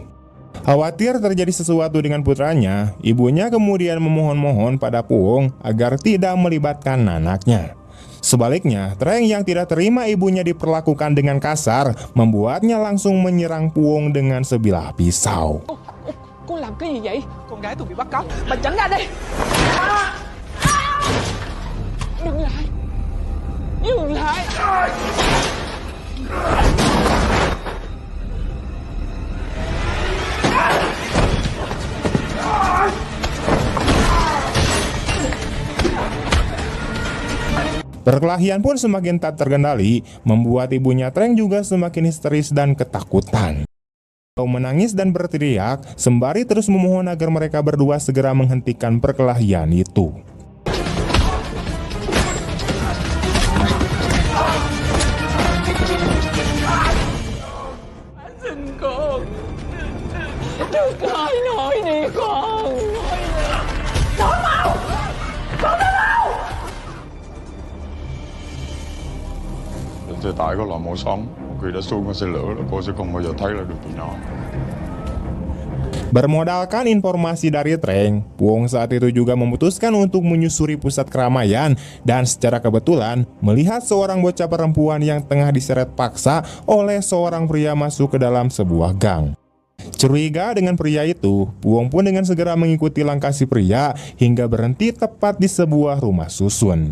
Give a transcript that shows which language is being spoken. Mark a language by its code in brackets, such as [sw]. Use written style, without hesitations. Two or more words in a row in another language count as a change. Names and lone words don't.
[id] Khawatir terjadi sesuatu dengan putranya, ibunya kemudian memohon-mohon pada Puong agar tidak melibatkan anaknya. Sebaliknya, Treng yang tidak terima ibunya diperlakukan dengan kasar membuatnya langsung menyerang Puong dengan sebilah pisau. [vi] Cô làm cái gì vậy? Con gái tôi bị bắt cóc. Bà tránh ra đi. Dừng lại. Dừng lại. [id] Perkelahian pun semakin tak terkendali, membuat ibunya Trang juga semakin histeris dan ketakutan. Kau menangis dan berteriak, sembari terus memohon agar mereka berdua segera menghentikan perkelahian itu. [vi] Xin con. Đừng coi nổi đi con. Nói mau. Con nói mau. Thì tại có lò mổ sống, khi đã xuống con xe lửa là cô sẽ không bao giờ thấy lại được tụi nó. [id] Bermodalkan informasi dari Trang, Puong saat itu juga memutuskan untuk menyusuri pusat keramaian dan secara kebetulan melihat seorang bocah perempuan yang tengah diseret paksa oleh seorang pria masuk ke dalam sebuah gang. Curiga dengan pria itu, Puong pun dengan segera mengikuti langkah si pria hingga berhenti tepat di sebuah rumah susun.